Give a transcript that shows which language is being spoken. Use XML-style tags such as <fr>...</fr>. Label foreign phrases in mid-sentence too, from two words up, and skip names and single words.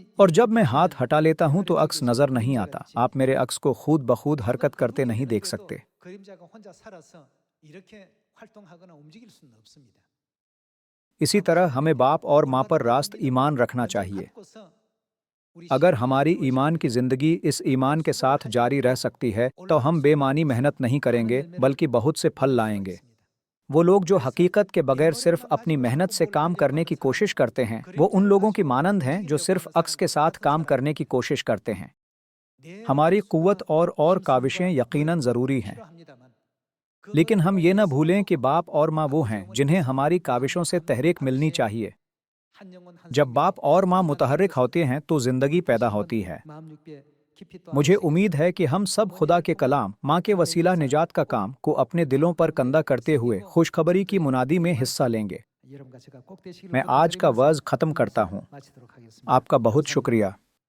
<ur>اور جب میں ہاتھ ہٹا لیتا ہوں تو عکس نظر نہیں آتا۔ آپ میرے عکس کو خود بخود حرکت کرتے نہیں دیکھ سکتے.</ur> <ko>그림자가 혼자 살아서 이렇게 활동하거나 움직일 수는 없습니다.</ko> <ur>اسی طرح ہمیں باپ اور ماں پر راست ایمان رکھنا چاہیے.</ur> <ko>갖고서 우리</ko> <ur>اگر ہماری ایمان کی زندگی اس ایمان کے ساتھ جاری رہ سکتی ہے تو ہم بے معنی محنت نہیں کریں گے بلکہ بہت سے پھل لائیں گے. وہ لوگ جو حقیقت کے بغیر صرف اپنی محنت سے کام کرنے کی کوشش کرتے ہیں، وہ ان لوگوں کی مانند ہیں جو صرف عکس کے ساتھ کام کرنے کی کوشش کرتے ہیں. ہماری قوت اور کاوشیں یقیناً ضروری ہیں,</ur> <ko>필요합니다만</ko> <ur>لیکن ہم یہ نہ بھولیں کہ باپ اور ماں وہ ہیں جنہیں ہماری کاوشوں سے تحریک ملنی چاہیے.</ur> <ko>한 영혼 한</ko> <ur>جب باپ اور ماں متحرک ہوتے ہیں تو زندگی پیدا ہوتی ہے.</ur> <ko>마음 육배 깊이 또</ko> <ur>مجھے امید ہے کہ ہم سب خدا کے کلام، ماں کے وسیلہ نجات کا کام کو اپنے دلوں پر کندھا کرتے ہوئے خوشخبری کی منادی میں حصہ لیں گے.</ur> <ko>여러분과 제가 꼭 되시기를</ko> <ur>میں آج کا وعظ ختم کرتا ہوں.</ur> <ko>마치도록 하겠습니다.</ko> <ur>آپ کا بہت شکریہ.</ur>